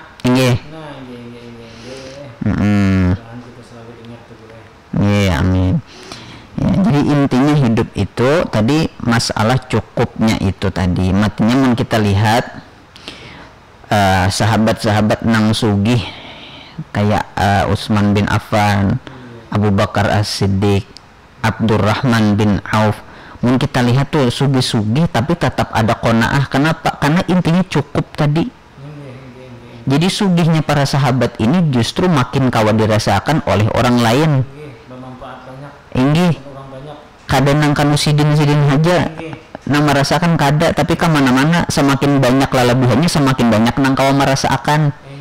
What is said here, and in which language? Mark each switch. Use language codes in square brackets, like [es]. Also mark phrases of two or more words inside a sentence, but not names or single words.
[bjn] Nah, jangan kita selalu ingat tuh, Bro. Amin. Ya, jadi intinya hidup itu tadi masalah cukupnya itu tadi. Matinya kita lihat sahabat-sahabat nang sugih kayak Utsman bin Affan, Abu Bakar As-Siddiq, Abdurrahman bin Auf. Mungkin kita lihat tuh sugi-sugi tapi tetap ada qanaah. Kenapa? Karena intinya cukup tadi. Jadi sugihnya para sahabat ini justru makin kawa dirasakan oleh orang lain. Inggih. Kada nang kanu sidin aja nang merasakan kada, tapi kemana-mana semakin banyak lalabuhannya semakin banyak nang kawa merasakan.